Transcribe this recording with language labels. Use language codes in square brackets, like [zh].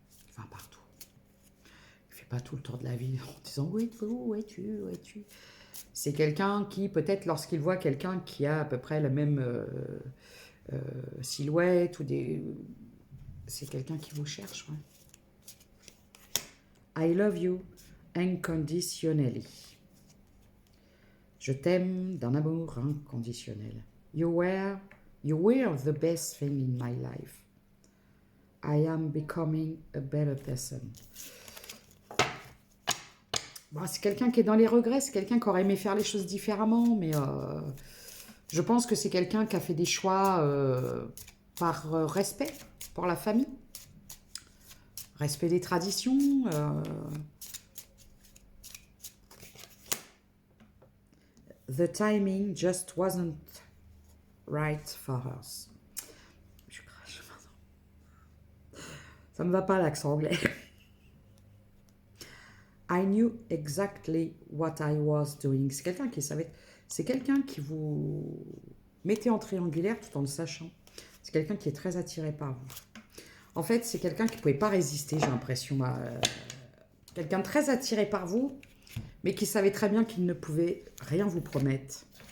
[fr] Enfin, partout. Il ne fait pas tout le tour de la vie en disant « Où es-tu ? Où es-tu ? Où es-tu ?» C'est quelqu'un qui, peut-être lorsqu'il voit quelqu'un qui a à peu près la même silhouette ou des... C'est quelqu'un qui vous cherche, ouais. [en] I love you unconditionally. [fr] Je t'aime d'un amour inconditionnel. [en] You were the best thing in my life. I am becoming a better person. [fr] Bon, c'est quelqu'un qui est dans les regrets, c'est quelqu'un qui aurait aimé faire les choses différemment, mais je pense que c'est quelqu'un qui a fait des choix par respect pour la famille, respect des traditions. [en] The timing just wasn't right for us. [fr] Je crache, pardon. Ça me va pas l'accent anglais. [en] I knew exactly what I was doing. [fr] C'est quelqu'un qui savait. C'est quelqu'un qui vous mettez en triangulaire tout en le sachant. C'est quelqu'un qui est très attiré par vous. En fait, c'est quelqu'un qui ne pouvait pas résister, j'ai l'impression. Quelqu'un de très attiré par vous, mais qui savait très bien qu'il ne pouvait rien vous promettre.